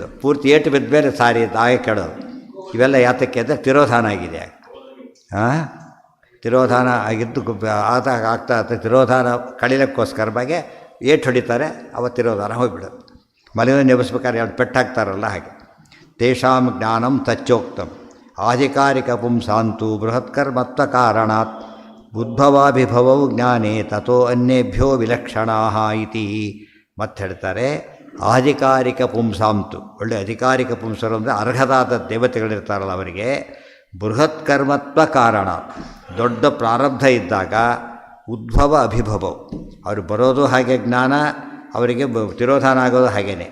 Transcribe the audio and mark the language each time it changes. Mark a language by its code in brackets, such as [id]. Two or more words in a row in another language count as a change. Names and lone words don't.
[kn] ಪೂರ್ತಿ ಏಟು ಬಿದ್ದ ಮೇಲೆ ಸಾರಿ ಆಗ ಕೆಡೋದು. ಇವೆಲ್ಲ ಯಾತಕ್ಕೆ ಅಂದರೆ ತಿರೋಧಾನ ಆಗಿದೆ. ತಿರೋಧಾನ ಆಗಿದ್ದು ಆಗ್ತಾ ತಿರೋಧಾನ ಕಡಿಲಕ್ಕೋಸ್ಕರವಾಗಿ ಏಟು ಹೊಡಿತಾರೆ, ಅವತ್ತು ತಿರೋಧಾನ ಹೋಗಿಬಿಡೋದು. ಮನೆಯನ್ನು ನೆನೆಸ್ಬೇಕಾದ್ರೆ ಎರಡು ಪೆಟ್ಟು ಹಾಕ್ತಾರಲ್ಲ ಹಾಗೆ. [sa] ತೇಷಾಂ ಜ್ಞಾನಂ ತಚ್ಚೋಕ್ತಂ ಆಧಿಕಾರಿಕ ಪುಂಸಾಂತು ಬೃಹತ್ಕರ್ಮತ್ವ ಕಾರಣಾತ್ ಉದ್ಭವಾಭಿಭವವು ಜ್ಞಾನೇ ತಥೋ ಅನ್ಯೇಭ್ಯೋ ವಿಲಕ್ಷಣಾಃ ಇತಿ. [kn] ಮತ್ತೆ ಹೇಳ್ತಾರೆ [sa] ಆಧಿಕಾರಿಕ ಪುಂಸಾಂತು, [kn] ಒಳ್ಳೆ ಅಧಿಕಾರಿಕ ಪುಂಸರು ಅಂದರೆ ಅರ್ಹದಾದ ದೇವತೆಗಳಿರ್ತಾರಲ್ಲ ಅವರಿಗೆ [sa] ಬೃಹತ್ಕರ್ಮತ್ವ ಕಾರಣ, [kn] ದೊಡ್ಡ ಪ್ರಾರಬ್ಧ ಇದ್ದಾಗ [sa] ಉದ್ಭವ ಅಭಿಭವವು, [kn] ಅವರು ಬರೋದು ಹಾಗೆ ಜ್ಞಾನ, ಅವರಿಗೆ ತಿರೋಧಾನ ಆಗೋದು ಹಾಗೇನೆ.